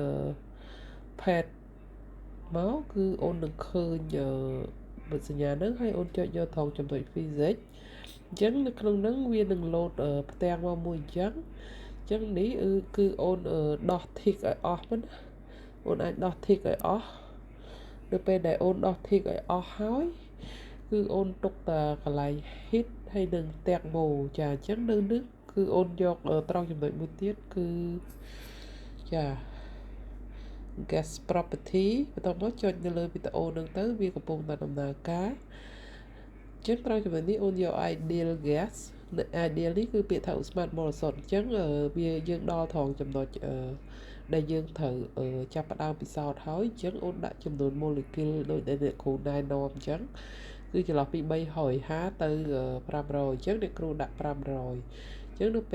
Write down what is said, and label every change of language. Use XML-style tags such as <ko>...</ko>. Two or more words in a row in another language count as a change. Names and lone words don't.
<km>pet មកគឺអូននឹងឃើញបទសញ្ញាហ្នឹងហើយអូនចុចយកត្រង់ចំណុច physics អញ្ចឹងនៅក្នុងហ្នឹងវានឹងលោតផ្ទាំងមកមួយអញ្ចឹងនេះគឺអូនដោះ tick ឲ្យអស់ហ្នឹងអូនអាចដោះ tick ឲ្យអស់នៅពេលដែលអូនដោះ tick ឲ្យអស់ហើយគឺអូនទុកតែកន្លែង hit ហើយនឹង</km> <en>tag mode</en> <km>ចាអញ្ចឹងនៅនេះគឺអូនយកត្រង់ចំណុចមួយទៀតគឺចា</km> <en>gas property</en> <km>បន្ទាប់មកចុចនៅលើវីដេអូហ្នឹងទៅវាកំពុងតែដំណើរការអញ្ចឹងត្រង់ចំណុចនេះអូនយក</km> <en>ideal gas</en> <km>ideal នេះគឺពាក្យថាឧស្ម័នបរិសុទ្ធអញ្ចឹងវាយើងដល់ត្រង់ចំណុចដែលយើងត្រូវចាប់ផ្ដើមពិសោធន៍ហើយអញ្ចឹងអូនដាក់ចំនួន molecule ដូចដែលអ្នកគ្រូណែនាំអញ្ចឹងគឺចន្លោះពី350ទៅ500អញ្ចឹងអ្នកគ្រូដាក់500អញ្ចឹងនៅពេល</km>